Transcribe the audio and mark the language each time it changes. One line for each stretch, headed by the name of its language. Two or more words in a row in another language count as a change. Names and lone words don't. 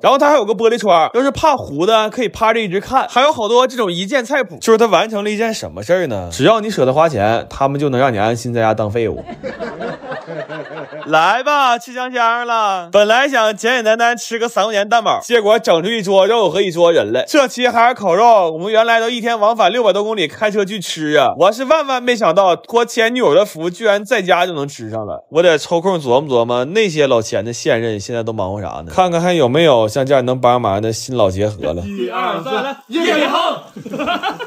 Chinese: 然後它還有個玻璃窗，要是怕糊的可以趴着一直看。還有好多這種一鍵菜譜，就是它完成了一件什麼事兒呢？只要你捨得花錢，他們就能讓你安心在家當廢物。來吧，吃香香了。本來想簡簡單單吃個3塊錢蛋堡，結果整出一桌肉和一桌人來。這期還是烤肉，我們原來都一天往返600多公里開車去吃啊！我是萬萬沒想到，托前女友的福，居然在家就能吃上了。我得抽空琢磨琢磨，那些老錢的現任現在都忙活啥呢？看看還有沒有像這樣能幫忙的新老結合了。1、2、3，來，葉宇航。